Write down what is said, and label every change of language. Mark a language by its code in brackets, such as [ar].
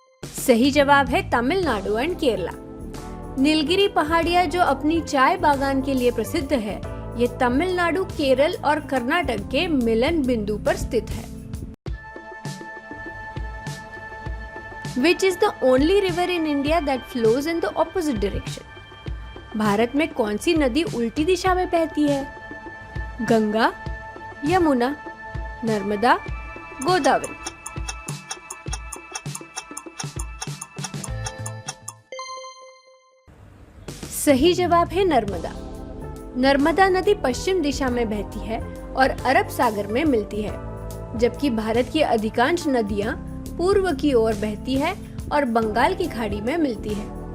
[hi] सही जवाब है तमिलनाडु एंड केरला। नीलगिरी पहाड़ियां जो अपनी चाय बागान के लिए प्रसिद्ध है, ये तमिलनाडु, केरल और कर्नाटक के मिलन बिंदु पर स्थित है। [en] Which is the only river in India that flows in the opposite direction? [hi] Bharat में कौन सी नदी उल्टी दिशा में बहती है? गंगा, यमुना, नर्मदा, गोदावरी। सही जवाब है नर्मदा। नर्मदा नदी पश्चिम दिशा में बहती है और अरब सागर में मिलती है, जबकि भारत की अधिकांश नदियां पूर्व की ओर बहती है और बंगाल की खाड़ी में मिलती है।